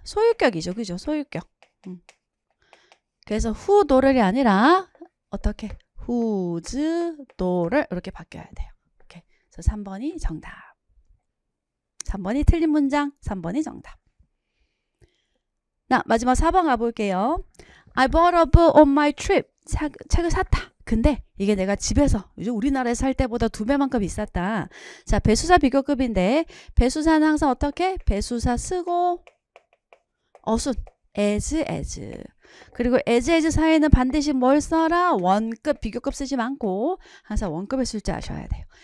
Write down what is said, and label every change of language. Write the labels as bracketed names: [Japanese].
[Korean] 소유격이죠. 그죠? 소유격. 그래서 who daughter이 아니라 어떻게? whose daughter 이렇게 바뀌어야 돼요. 오케이. 그래서 3번이 정답. 3번이 틀린 문장, 3번이 정답. 나 마지막 4번 가볼게요. [English] I bought a book on my trip. [Korean] 책을 샀다. 근데 이게 내가 집에서 우리나라에서 살 때보다 2배만큼 비쌌다. 자, 배수사 비교급인데 배수사는 항상 어떻게? 배수사 쓰고 어순 as. 그리고 as 사이에는 반드시 뭘 써라? 원급 비교급 쓰지 않고 항상 원급을 쓸 줄 아셔야 돼요.